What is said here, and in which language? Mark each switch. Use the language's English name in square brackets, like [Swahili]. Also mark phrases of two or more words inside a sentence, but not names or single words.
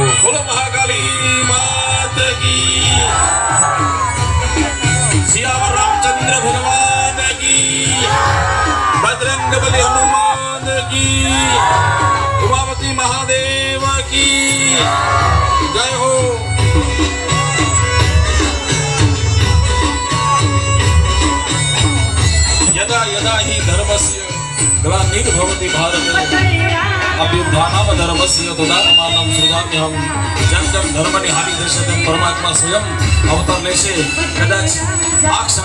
[Hindi] बोलो महाकाली मात की. सियावर रामचंद्र भगवान की. बजरंग बली हनुमान की. उमापति महादेव की. जय हो. [Sanskrit] यदा यदा हि धर्मस्य ग्लानिर्भवति भारत अभ्युत्थानं धर्मस्य तदात्मानं सृजाम्यहम्. [Hindi] जब जब [Gujarati] धर्मની હાનિ થશે તેમ પરમાત્મા સ્વયં અવતાર લેશે. કદાચ આ